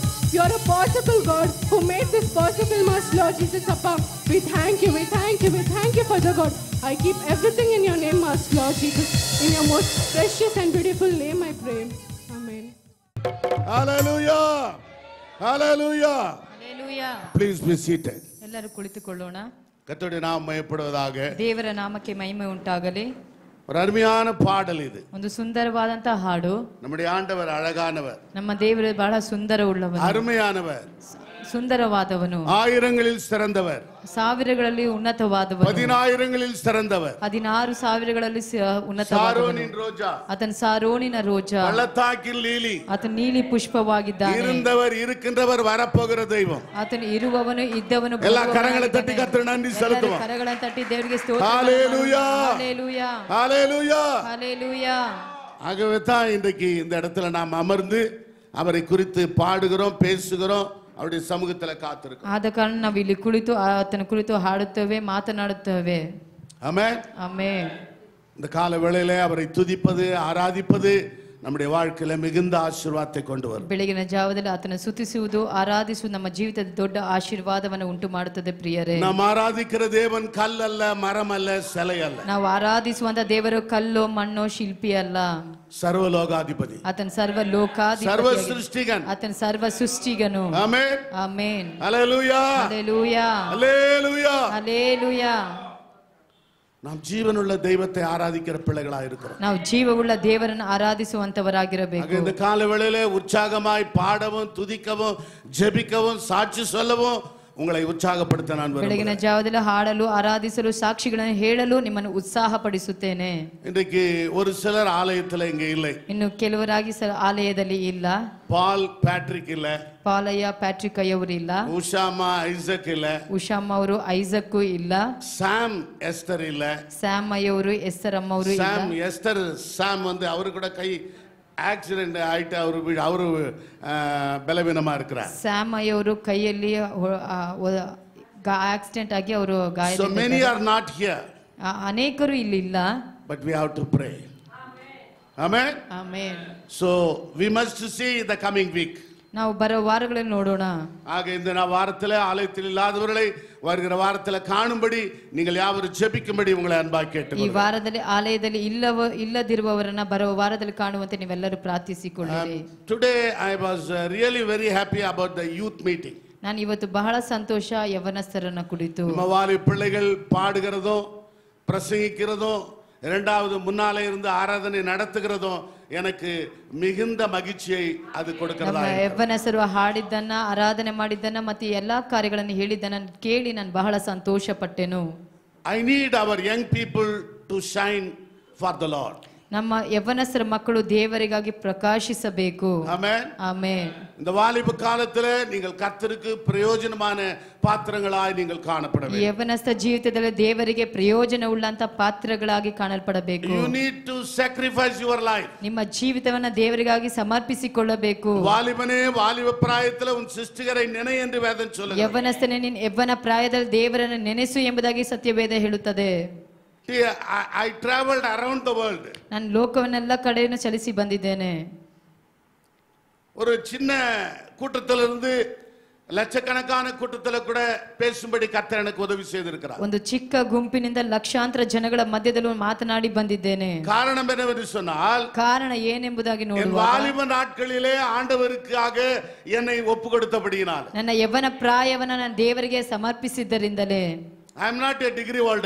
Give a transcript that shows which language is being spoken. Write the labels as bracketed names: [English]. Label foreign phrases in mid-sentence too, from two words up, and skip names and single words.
[English] You are a possible God who made this possible, Master Lord Jesus, Appa. We thank you, Father God. I keep everything in your name, Master Lord Jesus. In your most precious and beautiful name, I pray. Amen. Hallelujah. Hallelujah. Hallelujah. Please be seated. [Kannada] ಎಲ್ಲರೂ ಕುಳಿತುಕೊಳ್ಳೋಣ. [Tamil] கர்த்தருடைய நாமம் மகிமைப்படுவதாக. [Kannada] ದೇವರ ನಾಮಕ್ಕೆ ಮಹಿಮೆ ಉಂಟಾಗಲಿ. [Tamil] ஒரு அருமையான பாடல் இது. [Kannada] ಒಂದು ಸುಂದರವಾದಂತ ಹಾಡು. [Tamil] நம்முடைய ஆண்டவர் அழகானவர். [Kannada] ನಮ್ಮ ದೇವರು ಬಹಳ ಸುಂದರ ಉಳ್ಳವನು. [Tamil] அருமையானவர். [Kannada] ಸುಂದರವಾದವನು. [Tamil] ஆயிரங்களில் சிறந்தவர். [Kannada] ಸಾವಿರಗಳಲ್ಲಿ ಉನ್ನತವಾದವನು. [Tamil] 10000ங்களில் சிறந்தவர். [Kannada] 16,000ಗಳಲ್ಲಿ ಉನ್ನತವಾದವನು. [Tamil] சாரோனின் ரோஜா. [Kannada] ಆತನ ಸಾರೋನಿನ ರೋಜಾ. [Tamil] பள்ளத்தாக்கின் லீலி. [Kannada] ಆತನ ನೀಲಿ ಪುಷ್ಪವಾಗಿದ್ದಾನೆ. [Tamil] இருந்தவர் இருக்கின்றவர் வரப்போகிற தெய்வம். [Kannada] ಆತನ ಇರುವವನು ಇದ್ದವನು. [Tamil] எல்லா கரங்களை தட்டி கர்த்தருக்கு நன்றி செலுத்துவோம். [Kannada] ಕರಗಳನ್ನು ತಟ್ಟಿ ದೇವರಿಗೆ ಸ್ತೋತ್ರ. [Tamil] ஹalleluya. ஹalleluya. ஹalleluya. ஹalleluya. ஆகவே தான் இன்றைக்கு இந்த இடத்துல நாம் அமர்ந்து அவரை குறித்து பாடுகிறோம், பேசுகிறோம், அவருடைய சமூகத்துல காத்திருக்கிறோம். [Kannada] ಆದ ಕಾರಣ ನಾವು ಇಲ್ಲಿ ಕುಳಿತು ಆತನ ಕುರಿತು ಹಾಡುತ್ತೇವೆ, ಮಾತನಾಡುತ್ತೇವೆ. [Tamil] ஆமென். [Kannada] ಆಮೆನ್. [Tamil] இந்த கால வேளையிலே அவரை துதிப்பது, ஆராதிப்பது நம்முடைய வாழ்க்கையில மிகுந்த ஆசீர்வாதத்தை கொண்டு வரும். [Kannada] ಬೆಳಗಿನ ಜಾವದಲ್ಲಿ ಆತನ ಸ್ತುತಿಸುವುದು, ಆರಾಧಿಸುವುದು ನಮ್ಮ ಜೀವಿತದ ದೊಡ್ಡ ಆಶೀರ್ವಾದವನ್ನು ಉಂಟು ಮಾಡುತ್ತದೆ ಪ್ರಿಯರೇ. [Tamil] நாம் ஆராதிக்கிற தேவன் கல் அல்ல, மரம் அல்ல, சிலை அல்ல. [Kannada] ನಾವು ಆರಾಧಿಸುವಂತ ದೇವರು ಕಲ್ಲು, ಮಣ್ಣು, ಶಿಲ್ಪಿ ಅಲ್ಲ. ಸರ್ವಲೋಕಾಧಿಪತಿ. ಆತನ ಸರ್ವ ಲೋಕಾಧಿಪತಿ. ಸರ್ವ ಸೃಷ್ಟಿಗನ್. ಆತನ ಸರ್ವ ಸೃಷ್ಟಿಗನು. ಆಮೆನ್. ಆಮೆನ್. ಹalleluya. ಹalleluya. ಹalleluya. ಹalleluya. [Tamil] நாம் ஜீவனுள்ள தெய்வத்தை ஆராதிக்கிற பிள்ளைகளா இருக்கிறோம். [Kannada] ನಾವು ಜೀವವುಳ್ಳ ದೇವರನ್ನು ಆರಾಧಿಸುವಂತವರಾಗಿರಬೇಕು. [Tamil] இந்த கால வேளையிலே உற்சாகமாய் பாடவும், துதிக்கவும், ஜெபிக்கவும், சாட்சி சொல்லவும் உங்களை உற்சாகப்படுத்த நான் விரும்புகிறேன். [Kannada] ಬೆಳಗಿನ ಜಾವದಲ್ಲಿ ಹಾಡಲು, ಆರಾಧಿಸಲು, ಸಾಕ್ಷಿಗಳನ್ನು ಹೇಳಲು ನಿಮ್ಮನ್ನು ಉತ್ಸಾಹಪಡಿಸುತ್ತೇನೆ. [Tamil] இன்றைக்கு ஒரு சிலர் ஆலயத்துல இங்க இல்லை. [Kannada] ಇನ್ನು ಕೆಲವರಾಗಿ ಆಲಯದಲ್ಲಿ ಇಲ್ಲ. [Tamil] பால் பேட்ரிக் இல்ல. [Kannada] ಪಾಲಯ್ಯ ಪ್ಯಾಟ್ರಿಕ್ ಅಯ್ಯವರು ಇಲ್ಲ. [Tamil] உஷாமா ஐசக் இல்ல. [Kannada] ಉಷಾಮ್ಮ ಅವರು ಐಸಕ್ಕು ಇಲ್ಲ. [Tamil] சாம் எஸ்தர் இல்ல. [Kannada] ಸ್ಯಾಮ್ ಅಯ್ಯವರು ಎಸ್ತರ್ ಅಮ್ಮವರು ಇಲ್ಲ. [Tamil] சாம் எஸ்தர் சாம் வந்து அவரு கூட கை ஆக்சிடென்ட் ஆயிட்டு அவரு பலவீனமா இருக்கிறார். [Kannada] ಸ್ಯಾಮ್ ಅಯ್ಯವರು ಕೈಯಲ್ಲಿ ಆಕ್ಸಿಡೆಂಟ್ ಆಗಿ ಅವರು ಗಾಯ. [English] So many are not here. [Kannada] ಅನೇಕರು ಇಲ್ಲಿ ಇಲ್ಲ. [English] But we have to pray. Amen. [Kannada] ಆಮೆನ್. [English] So we must see the coming week. [Kannada] ನಾವು ಬರೋ ವಾರಗಳಲ್ಲಿ ನೋಡೋಣ. [Tamil] ஆக இந்த வாரத்தில் ஆலயத்தில் இல்லாதவர்களை வருகிற வாரத்தில் காணும்படி நீங்கள் யாவரும் ஜெபிக்கும்படி உங்களை அன்பாய் கேட்டுக்கொள்கிறேன். [Kannada] ಈ ವಾರದಲ್ಲಿ ಆಲಯದಲ್ಲಿ ಇಲ್ಲದಿರುವವರನ್ನ ಬರುವ ವಾರದಲ್ಲಿ ಕಾಣುವಂತೆ ನೀವೆಲ್ಲರೂ ಪ್ರಾರ್ಥಿಸಿಕೊಳ್ಳಿರಿ. [English] Today I was really very happy about the youth meeting. [Kannada] ನಾನು ಇವತ್ತು ಬಹಳ ಸಂತೋಷ ಯವನಸ್ಥರನ್ನ ಕುರಿತು. [Tamil] நம்ம வாலிப பிள்ளைகள் பாடுகிறதும் பிரசங்கிக்கிறதும் இரண்டாவது முன்னாலே இருந்து ஆராதனை நடத்துகிறதும் எனக்கு மிகுந்த மகிழ்ச்சியை அது கொடுக்கிறதா. [Kannada] ಯವನಸ್ಥರು ಹಾಡಿದ್ದನ್ನ, ಆರಾಧನೆ ಮಾಡಿದ್ದನ್ನ ಮತ್ತೆ ಎಲ್ಲಾ ಕಾರ್ಯಗಳನ್ನು ಹೇಳಿದ್ದನ್ನ ಕೇಳಿ ನಾನು ಬಹಳ ಸಂತೋಷ ಪಟ್ಟೆನು. [English] I need our young people to shine for the Lord. [Kannada] ನಮ್ಮ ಯವನಸ್ಥರ ಮಕ್ಕಳು ದೇವರಿಗಾಗಿ ಪ್ರಕಾಶಿಸಬೇಕು. ಆಮೆನ್. ಆಮೆನ್. [Tamil] இந்த வாலிப காலத்திலே நீங்கள் கர்த்தருக்கு பிரயோஜனமான பாத்திரங்களாய் நீங்கள் காணப்பட வேண்டும். [Kannada] ಯವನಸ್ಥ ಜೀವಿತದಲ್ಲಿ ದೇವರಿಗೆ ಪ್ರಯೋಜನವುಳ್ಳಂತ ಪಾತ್ರಗಳಾಗಿ ಕಾಣಲ್ಪಡಬೇಕು. [English] You need to sacrifice your life. [Kannada] ನಿಮ್ಮ ಜೀವಿತವನ್ನ ದೇವರಿಗಾಗಿ ಸಮರ್ಪಿಸಿಕೊಳ್ಳಬೇಕು. [Tamil] வாலிபனே, வாலிப பிராயத்திலே உன் சிருஷ்டிகரை நினை என்று வேதம் சொல்லுகிறது. [Kannada] ಯವನಸ್ಥನೇ, ನಿನ್ನ ಯವ್ವನ ಪ್ರಾಯದಲ್ಲಿ ದೇವರನ್ನು ನೆನೆಸು ಎಂಬುದಾಗಿ ಸತ್ಯವೇದ ಹೇಳುತ್ತದೆ. [English] I traveled around the world. [Kannada] ನಾನು ಲೋಕವನ್ನೆಲ್ಲ ಕಡೆಯನ್ನು ಚಲಿಸಿ ಬಂದಿದ್ದೇನೆ. [Tamil] ஒரு சின்ன கூட்டத்திலிருந்து லட்சக்கணக்கான கூட்டத்தில் கூட பேசும்படி கர்த்தர் எனக்கு உதவி செய்திருக்கிறார். [Kannada] ಒಂದು ಚಿಕ್ಕ ಗುಂಪಿನಿಂದ ಲಕ್ಷಾಂತರ ಜನಗಳ ಮಧ್ಯದಲ್ಲಿ ಮಾತನಾಡಿ ಬಂದಿದ್ದೇನೆ. [Tamil] காரணம் என்னவென்று சொன்னால், [Kannada] ಕಾರಣ ಏನೆಂಬುದಾಗಿ [Tamil] என் [Kannada] ನೋಡುವ, [Tamil] வாலிப நாட்களிலே ஆண்டவருக்காக என்னை ஒப்பு கொடுத்தபடியினால், [Kannada] ನನ್ನ ಯವ್ವನ ಪ್ರಾಯವನ್ನ ನಾನು ದೇವರಿಗೆ ಸಮರ್ಪಿಸಿದ್ದರಿಂದಲೇ. [English] I am not a degree holder.